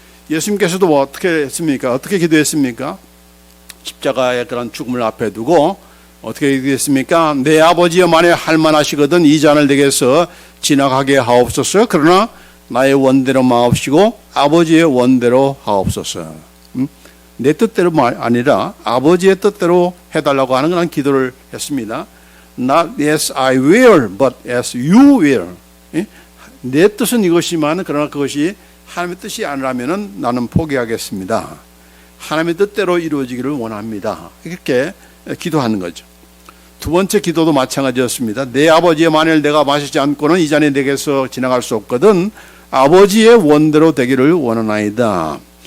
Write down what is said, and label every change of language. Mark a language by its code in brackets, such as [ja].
[ko] 예수님께서도 어떻게 했습니까? 어떻게 기도했습니까? 십자가의 그런 죽음을 앞에 두고 어떻게 기도했습니까? 내 아버지여 만에 할만하시거든 이 잔을 내게서 지나가게 하옵소서. 그러나 나의 원대로 마옵시고 아버지의 원대로 하옵소서. 내 뜻대로 아니라 아버지의 뜻대로 해달라고 하는 그런 기도를 했습니다. [en] Not as I will, but as you will. [ko] 내 뜻은 이것이지만 그러나 그것이 하나님의 뜻이 아니라면 나는 포기하겠습니다. 하나님의 뜻대로 이루어지기를 원합니다. 이렇게 기도하는 거죠. 두 번째 기도도 마찬가지였습니다. 내 아버지의 만일 내가 마시지 않고는 이 잔이 내게서 지나갈 수 없거든 아버지의 원대로 되기를 원하나이다.